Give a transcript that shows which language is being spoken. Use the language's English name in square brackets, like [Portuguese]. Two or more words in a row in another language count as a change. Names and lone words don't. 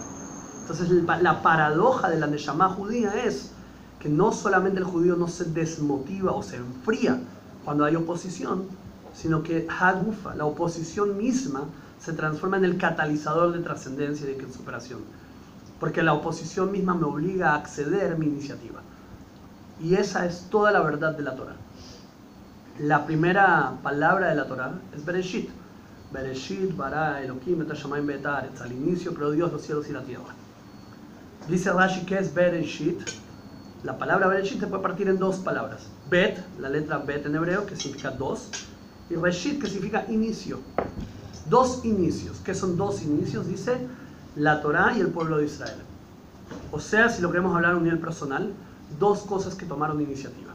[Spanish] Entonces la paradoja de la Neshama judía es que no solamente el judío no se desmotiva o se enfría cuando hay oposición, sino que Hagufa, la oposición misma, se transforma en el catalizador de trascendencia y de superación. Porque la oposición misma me obliga a acceder a mi iniciativa. Y esa es toda la verdad de la Torah. La primera palabra de la Torah es Bereshit. [Hebrew] בראשית ברא אלהים את השמים ואת הארץ. [Spanish] Al inicio creó Dios los cielos y la tierra. Dice Rashi que es Bereshit. La palabra Bereshit se puede partir en dos palabras. Bet, la letra Bet en hebreo, que significa dos. Y Reshit, que significa inicio. Dos inicios. ¿Qué son dos inicios? Dice la Torah y el pueblo de Israel. O sea, si lo queremos hablar a un nivel personal, dos cosas que tomaron iniciativa.